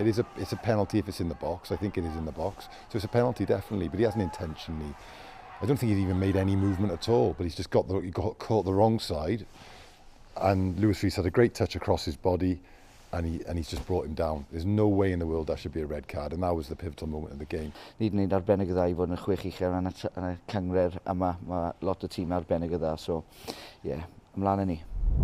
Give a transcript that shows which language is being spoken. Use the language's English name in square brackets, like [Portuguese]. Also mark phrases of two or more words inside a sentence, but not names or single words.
[English] It's a penalty if it's in the box. I think it is in the box, so it's a penalty definitely. But he hasn't intentionally. I don't think he's even made any movement at all. But he's just got caught the wrong side, and Lewis Rees had a great touch across his body, and he's just brought him down. There's no way in the world that should be a red card, and that was the pivotal moment of the game. [Welsh] Nid yn arbennig o dda i fod yn chwech uchel yn y cyngred yma. Mae lot o tîm arbennig o dda, [English] so yeah, [Welsh] ymlaen â ni.